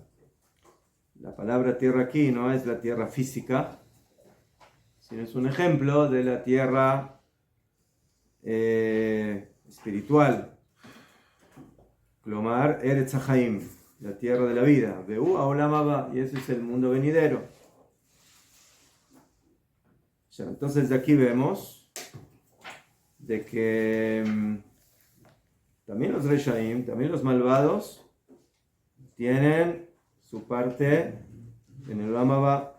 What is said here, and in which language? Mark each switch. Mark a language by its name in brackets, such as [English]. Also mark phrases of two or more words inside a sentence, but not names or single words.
[Spanish] La palabra tierra aquí no es la tierra física, sino es un ejemplo de la tierra espiritual. [Hebrew] כלומר ארץ החיים, [Spanish] la tierra de la vida. [Hebrew] והוא העולם הבא, [Spanish] y ese es el mundo venidero. Ya, entonces de aquí vemos de que también los reshaim, también los malvados, tienen su parte en el [Hebrew] עולם הבא.